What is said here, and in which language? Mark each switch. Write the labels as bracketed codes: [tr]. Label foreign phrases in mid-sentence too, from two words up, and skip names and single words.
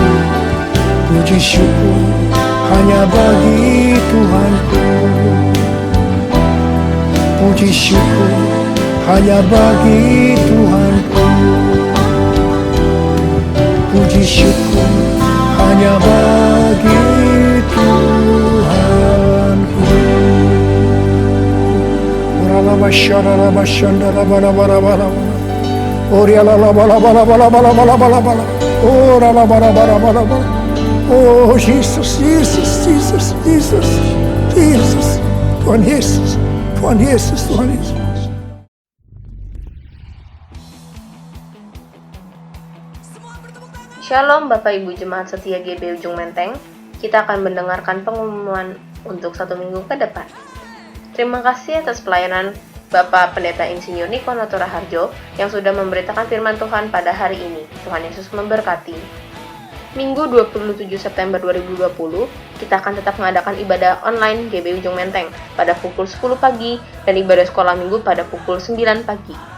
[id] Puji syukur hanya bagi Tuhanku. Puji syukur hanya bagi Tuhanku. Puji syukur hanya bagi Tuhanku. Oh Jesus, Jesus, Jesus, Jesus, Jesus. Tuhan Yesus, Tuhan Yesus, Tuhan Yesus. Shalom Bapak Ibu Jemaat Setia GB Ujung Menteng. Kita akan mendengarkan pengumuman untuk 1 minggu ke depan. Terima kasih atas pelayanan Bapak Pendeta Insinyur Niko Noto Raharjo yang sudah memberitakan firman Tuhan pada hari ini. Tuhan Yesus memberkati. Minggu 27 September 2020, kita akan tetap mengadakan ibadah online GB Ujung Menteng pada pukul 10 pagi dan ibadah sekolah minggu pada pukul 9 pagi.